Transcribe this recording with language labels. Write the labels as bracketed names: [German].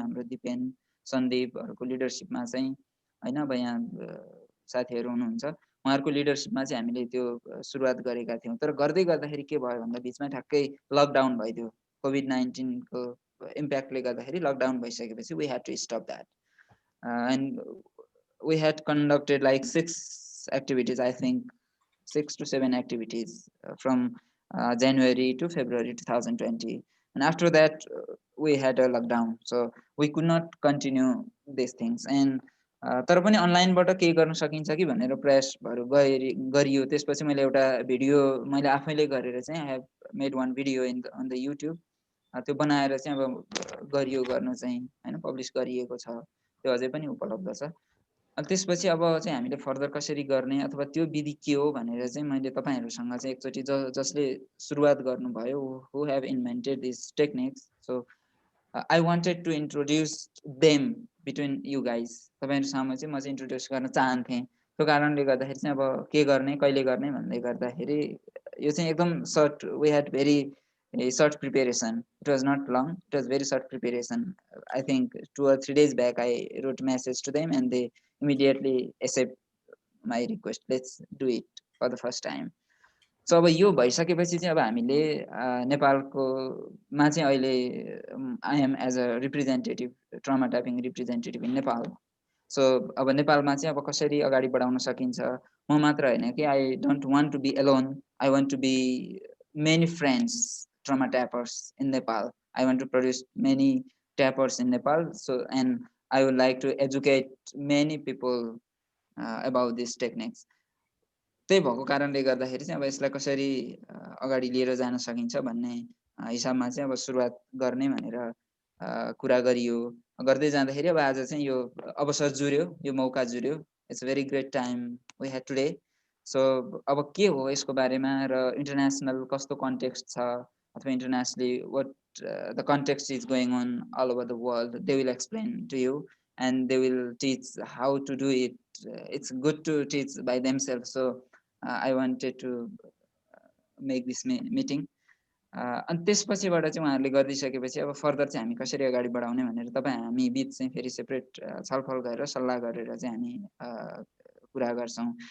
[Nepali] हाम्रो दिपेन सन्दीपहरूको लिडरसिपमा चाहिँ हैन, अब यहाँ साथीहरू हुनुहुन्छ, उहाँहरूको लिडरसिपमा चाहिँ हामीले त्यो सुरुवात गरेका थियौँ. तर गर्दै गर्दाखेरि के भयो भन्दा बिचमा ठ्याक्कै लकडाउन भइदियो. कोभिड-19 को इम्प्याक्टले गर्दाखेरि लकडाउन भइसकेपछि [English] We had to stop that. And we had conducted like 6 activities, I think 6 to 7 activities from January to February 2020. And after that, we had a lockdown. So we could not continue these things. [Nepali] And तर पनि अनलाइनबाट केही गर्न सकिन्छ कि भनेर प्रयासहरू गरियो. त्यसपछि मैले एउटा भिडियो मैले आफैले गरेर चाहिँ [English] I have made one video on the YouTube. [Nepali] त्यो बनाएर चाहिँ अब गरियो गर्न चाहिँ होइन पब्लिस गरिएको छ. त्यो अझै पनि उपलब्ध छ. अनि त्यसपछि अब चाहिँ हामीले फर्दर कसरी गर्ने अथवा त्यो विधि के हो भनेर चाहिँ मैले तपाईँहरूसँग चाहिँ एकचोटि जसले सुरुवात गर्नुभयो [English] Who have invented this techniques. So I wanted to introduce them between you guys. [Nepali] तपाईँहरूसँग चाहिँ म चाहिँ इन्ट्रोड्युस गर्न चाहन्थेँ. त्यो कारणले गर्दाखेरि चाहिँ अब के गर्ने कहिले गर्ने भन्दै गर्दाखेरि यो चाहिँ एकदम short [English] We had very short preparation. It was not long. It was very short preparation. I think 2 or 3 days back I wrote a message to them and they immediately accept my request. Let's do it for the first time. [Nepali] So अब यो भइसकेपछि चाहिँ अब हामीले नेपालकोमा चाहिँ अहिले [English] I am as a representative trauma tapping representative in Nepal. [Nepali] So अब नेपालमा चाहिँ अब कसरी अगाडि बढाउन सकिन्छ. म मात्र होइन कि [English] I don't want to be alone. I want to be many friends trauma tappers in Nepal. I want to produce many tappers in Nepal. So and I would like to educate many people about this techniques. [Nepali] त्यही भएको कारणले गर्दाखेरि चाहिँ अब यसलाई कसरी अगाडि लिएर जान सकिन्छ भन्ने हिसाबमा चाहिँ अब सुरुवात गर्ने भनेर कुरा गरियो. गर्दै जाँदाखेरि अब आज चाहिँ यो अवसर जुर्यो, यो मौका जुर्यो. [English] It's very great time we had today. [Nepali] So अब के हो यसको बारेमा र इन्टरनेसनल कस्तो कन्टेक्स्ट छ अथवा [English] Internationally what the context is going on all over the world. They will explain to you and they will teach how to do it. It's good to teach by themselves. So I wanted to make this meeting. [Nepali] अनि त्यसपछिबाट चाहिँ उहाँहरूले गरिदिइसकेपछि अब further चाहिँ हामी कसरी अगाडि बढाउने भनेर तपाईँ हामी बिच चाहिँ फेरि सेपरेट छलफल गरेर सल्लाह गरेर चाहिँ हामी कुरा गर्छौँ.